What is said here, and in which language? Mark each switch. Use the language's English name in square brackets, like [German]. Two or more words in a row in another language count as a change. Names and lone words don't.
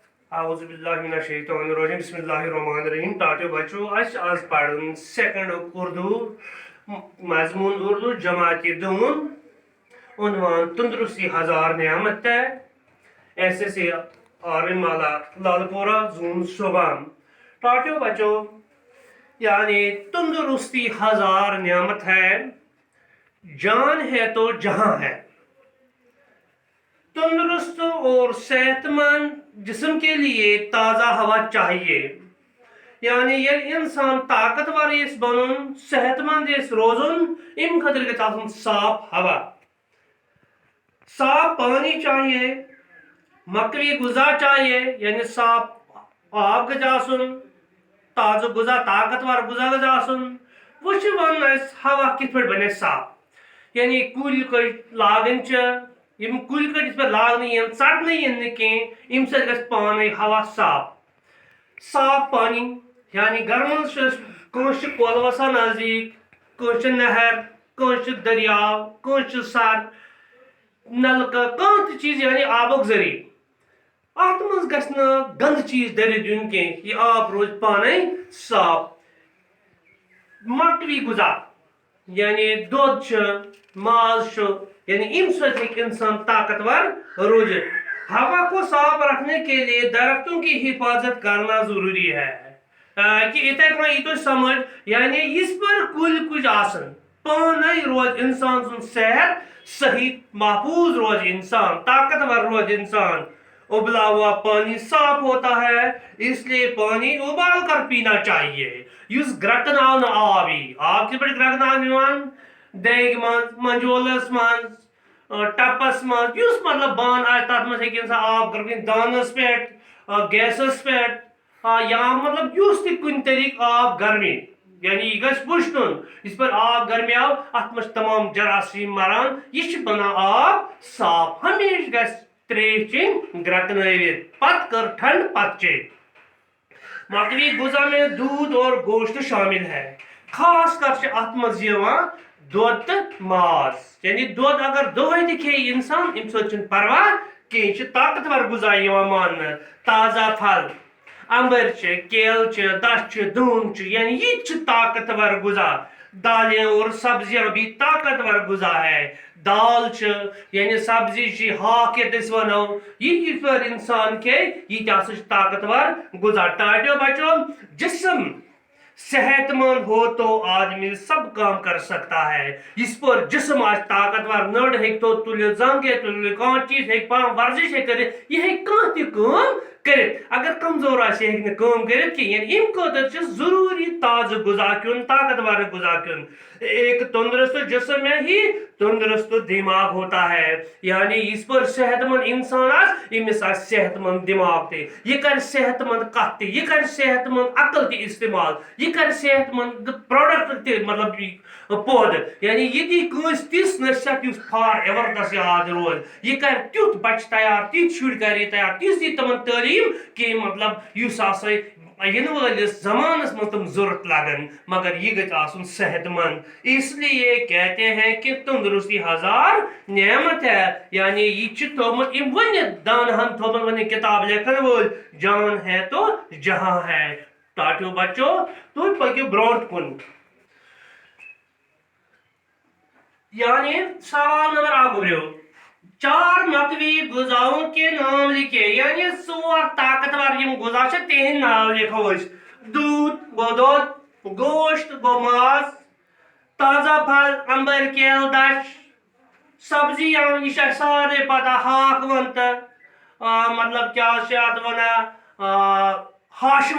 [Arabic] اعوذ باللہ من الشیطان الرجیم بسم اللہ الرحمن الرحیم [Kashmiri] ٹاٹو بچو آز پڑھن سیکنڈ اردو مضمون اردو جماعت دون عنوان [Urdu] تندرستی ہزار نعمت ہے [Kashmiri] ایسے سے آرن مالا لال پورا زون صبح ٹاٹو بچو یعنی [Urdu] تندرستی ہزار نعمت ہے جان ہے تو جہاں ہے تندرست اور صحت مند جسم کے لیے تازہ ہوا چاہیے [Kashmiri] یعنی یہ انسان طاقتور اس بنن صحت مند اس روزن ام خاطر گژھِ آسُن صاف ہوا صاف پانی [Urdu] چاہیے مکوی غذا چاہیے [Kashmiri] یعنی صاف آب گژھِ آسُن تازہ غذا طاقتور غذا گژھِ آسُن وہ چھِ ونان أسۍ ہوا کِتھ پٲٹھۍ بنہِ صاف یعنی کُلۍ کٔٹۍ لاگٕنۍ چھِ یم کُلۍ کٔٹۍ یِتھ پٲٹھۍ لاگنہٕ یِن ژٹنہٕ یِن نہٕ کینٛہہ اَمہِ سۭتۍ گژھِ پانے ہوا صاف پانی یعنی گھرٕ منٛز چھِ أسۍ کٲنٛسہِ چھِ کۄل وسان نزدیٖک کٲنٛسہِ چھِ نہر کٲنٛسہِ چھِ دٔریاو کٲنٛسہِ چھِ سر نلکہٕ کانٛہہ تہِ چیٖز یعنی آبُک ذٔریعہٕ اتھ منٛز گژھِ نہٕ گنٛدٕ چیٖز دٔرِتھ دیُن کینٛہہ یہِ آب روزِ پانے صاف مکوی غذا یعنی دۄد چھُ ماز چھُ یعنی ام سۭتۍ ہیٚکہِ انسان طاقتور روزِتھ [Urdu] ہوا کو صاف رکھنے کے لیے درختوں کی حفاظت کرنا ضروری ہے [Kashmiri] کہ اتھے کٔنۍ یی تۄہہِ سمجھ یعنی یِژھ پٲٹھۍ کُلۍ کُج آسن پانے روزِ انسان سُنٛد صحت صحیح محفوظ روزِ انسان طاقتور روزِ انسان [Urdu] ابلا ہوا پانی صاف ہوتا ہے اس لیے پانی ابال کر پینا چاہیے [Kashmiri] یُس گرٛکناو نہٕ آب یی آب کِتھ پٲٹھۍ گرٛکناونہٕ یِوان دیگہِ منٛز منجولس منٛز ٹپس منٛز یُس مطلب بانہٕ آسہِ تتھ منٛز ہیٚکہِ انسان آب گرٛکنٲوِتھ دانس پٮ۪ٹھ گیسس پٮ۪ٹھ یا مطلب یُس تہِ کُنہِ طریقہٕ آب گرمی یعنی یہِ گژھِ وٕشنُن یِتھ پٲٹھۍ آب گرمیاو اتھ منٛز چھِ تمام جراثیٖم مران یہِ چھُ بنان آب صاف ہمیشہِ گژھِ تریش چیٚنۍ گرٛکنٲوِتھ پتہٕ کٔر ٹھنڈ پتہٕ چیٚنۍ [Urdu] مکوی غذا میں دودھ اور گوشت شامل ہے [Kashmiri] خاص کر چھِ اتھ منٛز یِوان دۄد تہٕ ماز یعنی دۄد اگر دۄہے تہِ کھیٚیہِ انسان امہِ سۭتۍ چھُنہٕ پرواہ کینٛہہ یہِ چھُ طاقتور غذا یِوان ماننہٕ تازہ پھل امبٕرۍ چھِ کیلہٕ چھِ دچھ چھِ دٲن چھِ یعنی یہِ تہِ چھُ طاقتور غذا [Urdu] دالیں اور سبزیاں بھی طاقتور غذا ہے [Kashmiri] دال چھِ یعنی سبزی چھِ ہاکھ یتھ أسۍ ونو یہِ یِتھ پٲٹھۍ انسان کھیٚیہِ یہِ تہِ ہسا چھُ طاقتور غذا ٹاٹیو بچو جسم [Urdu] صحت مند ہو تو آدمی سب کام کر سکتا ہے [Kashmiri] اس پر جسم آج طاقتور نڑ ہیٚکہِ تو تُلِتھ زنٛگ ہیٚکہِ تُلِتھ کانٛہہ چیٖز ہیٚکہِ پانہٕ ورزش ہیٚکہِ کٔرِتھ یہِ ہیٚکہِ کانٛہہ تہِ کٲم کٔرِتھ اگر کمزور آسہِ یہِ ہیٚکہِ نہٕ کٲم کٔرِتھ کینٛہہ یعنی امہِ خٲطرٕ چھُ ضروٗری تازٕ غذا کھیوٚن طاقتور غذا کھیوٚن [Urdu] ایک تندرست جسم میں ہی تندرست دماغ ہوتا ہے [Kashmiri] یعنی اس پر صحت مند انسان آسہِ أمِس آسہِ صحت مند دماغ تہِ یہِ کرِ صحت مند کتھ تہِ یہِ کرِ صحت مند عقل تہِ استعمال یہِ کرِ صحت مند پروڈکٹ تہِ مطلب پٲدٕ یعنی یہِ دی کٲنٛسہِ تِژھ نصیحت یُس [English] for ever [Kashmiri] تس یاد روزِ یہِ کرِ تیُتھ بچہِ تیار تِتھۍ شُرۍ کرِ یہِ تیار تِژھ دی تِمن تعلیٖم کہِ مطلب یُس ہسا ینہٕ وٲلِس زمانس منٛز تِم ضروٗرت لگن مگر یہِ گژھِ آسُن صحت مند [Urdu] اس لیے کہتے ہیں کہ تندرستی ہزار نعمت ہے [Kashmiri] یعنی یہ چھُ تھوٚمُت یِم ؤنِتھ دانہن تھوٚمُت ؤنِتھ کتاب لیکھن وٲلۍ [Urdu] جان ہے تو جہاں ہے [Kashmiri] ٹاٹیو بچو تُہۍ پٔکِو برونٛٹھ کُن یعنی سوال نمبر اکھ گُزریو [Urdu] چار مکوی غذاؤں کے نام لکھے [Kashmiri] یعنی ژور طاقتور یم غذا چھِ تِہنٛدۍ ناو لیکھو أسۍ دودھ گوٚو دۄد گوشت گوٚو ماز تازہ پھل امبٕرۍ کیل دچھ سبزی یہِ چھِ اَسہِ سارنٕے پتہ ہاکھ وَن تہٕ مطلب کیٛاہ چھِ اتھ ونان ہش